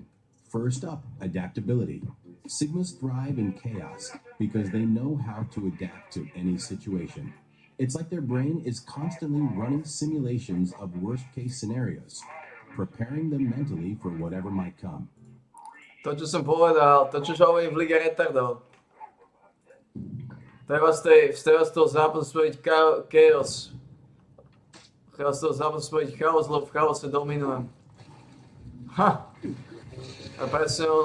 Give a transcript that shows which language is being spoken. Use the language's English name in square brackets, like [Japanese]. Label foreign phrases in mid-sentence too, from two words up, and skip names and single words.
[English] First up, adaptability. Sigmas thrive in chaos because they know how to adapt to any situation. It's like their brain is constantly running simulations of worst-case scenarios, preparing them mentally for whatever might come. [Slovak] To, čo som povedal, to, čo hovorím v Lige retardov. Treba z toho zápasu spraviť chaos. Treba z toho zápasu spraviť chaos, lebo v chaose dominujem. Ha! A presne ono.